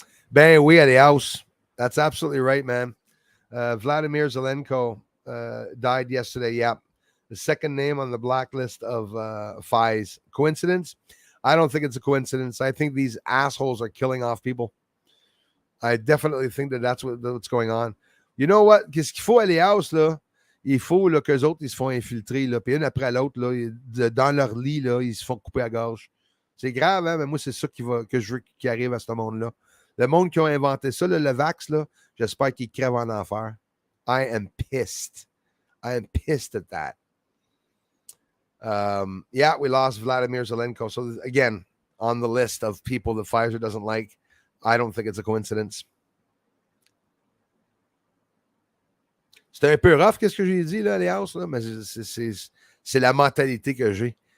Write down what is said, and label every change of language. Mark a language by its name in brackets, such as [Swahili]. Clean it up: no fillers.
[English] Ben, we at the house. That's absolutely right, man. Vladimir Zelenko died yesterday. Yeah. The second name on the blacklist of FIs. Coincidence? I don't think it's a coincidence. I think these assholes are killing off people. I definitely think that that's what's going on. You know what? [French] Qu'est-ce qu'il faut à les house, là? Il faut là, qu'eux autres, ils se font infiltrer, là, puis une après l'autre, là, dans leur lit, là, ils se font couper à gorge. C'est grave, hein? Mais moi, c'est ça que je veux qu'il arrive à ce monde-là. Le monde qui a inventé ça, le Vax, là, j'espère qu'ils crèvent en enfer. [English] I am pissed. I am pissed at that. Yeah, we lost Vladimir Zelenko. So again, on the list of people that Pfizer doesn't like, I don't think it's a coincidence. [French] C'était un peu rough, qu'est-ce que j'ai dit, là, Léas, là, mais c'est la mentalité que j'ai.